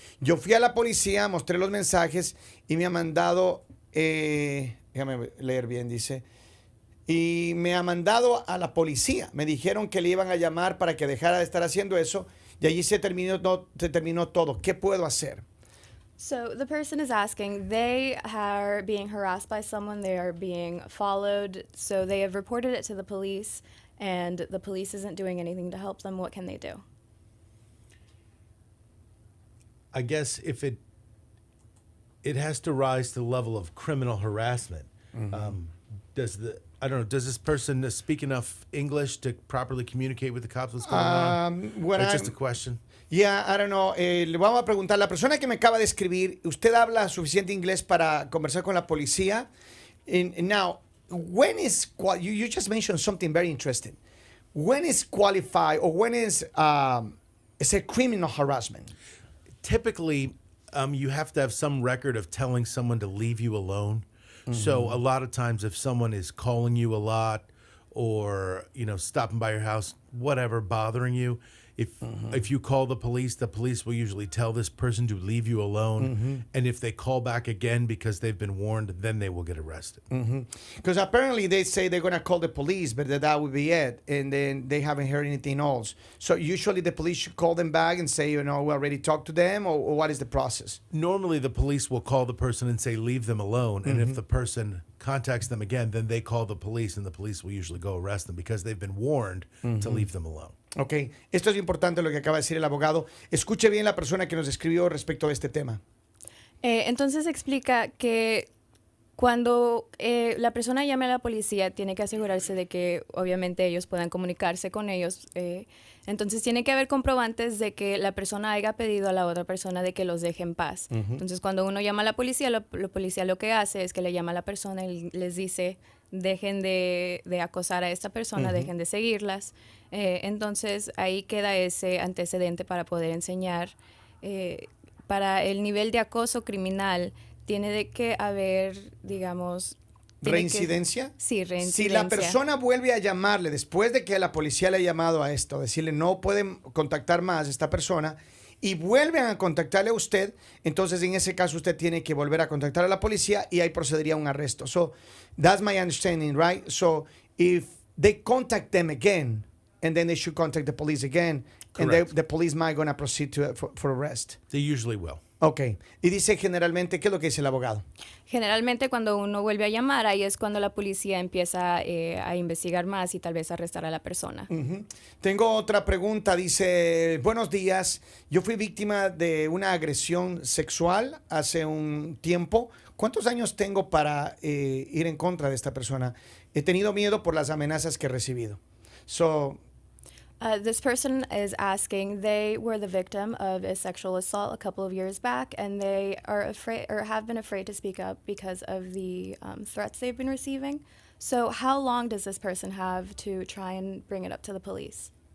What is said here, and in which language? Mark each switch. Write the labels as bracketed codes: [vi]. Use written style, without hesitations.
[es] Yo fui a la policía, mostré los mensajes y me ha mandado, déjame leer bien, dice, y me ha mandado a la policía. Me dijeron que le iban a llamar para que dejara de estar haciendo eso y allí se terminó todo. ¿Qué puedo hacer? [en] So the person is asking, they are being harassed by someone, they are being followed, so they have reported it to the police, and the police isn't doing anything to help them. What can they do? I guess if it has to rise to the level of criminal harassment. Does this person speak enough English to properly communicate with the cops what's going on? That's just a question. Yeah, I don't know. [es] Le vamos a preguntar, la persona que me acaba de escribir, ¿usted habla suficiente inglés para conversar con la policía? [en] And now, when is, you just mentioned something very interesting. When is qualified, or when is a criminal harassment? Typically, you have to have some record of telling someone to leave you alone. So a lot of times if someone is calling you a lot or, stopping by your house, whatever, bothering you, if you call the police will usually tell this person to leave you alone. And if they call back again because they've been warned, then they will get arrested. Because apparently they say they're going to call the police, but that would be it. And then they haven't heard anything else. So usually the police should call them back and say, we already talked to them, or what is the process? Normally the police will call the person and say, leave them alone. And if the person contacts them again, then they call the police, and the police will usually go arrest them because they've been warned to leave them alone. [es] Ok, esto es importante lo que acaba de decir el abogado. Escuche bien la persona que nos escribió respecto a este tema. Entonces explica que cuando la persona llame a la policía, tiene que asegurarse de que obviamente ellos puedan comunicarse con ellos. Entonces tiene que haber comprobantes de que la persona haya pedido a la otra persona de que los deje en paz. Entonces cuando uno llama a la policía lo que hace es que le llama a la persona y les dice, dejen de acosar a esta persona, dejen de seguirlas. Entonces ahí queda ese antecedente para poder enseñar. Para el nivel de acoso criminal tiene de que haber, digamos... ¿Reincidencia? Sí, reincidencia. Si la persona vuelve a llamarle después de que la policía le ha llamado a esto, decirle no pueden contactar más a esta persona, y vuelven a contactarle a usted, entonces en ese caso usted tiene que volver a contactar a la policía y ahí procedería un arresto. [en] So that's my understanding, right? So if they contact them again, and then they should contact the police again, Correct. and the police might going to proceed for arrest. They usually will. Ok. [es] Y dice generalmente, ¿qué es lo que dice el abogado? Generalmente cuando uno vuelve a llamar, ahí es cuando la policía empieza a investigar más y tal vez arrestar a la persona. Tengo otra pregunta. Dice, buenos días. Yo fui víctima de una agresión sexual hace un tiempo. ¿Cuántos años tengo para ir en contra de esta persona? He tenido miedo por las amenazas que he recibido. So, This person is asking, they were the victim of a sexual assault a couple of years back, and they are afraid or have been afraid to speak up because of the threats they've been receiving. So how long does this person have to try and bring it up to the police?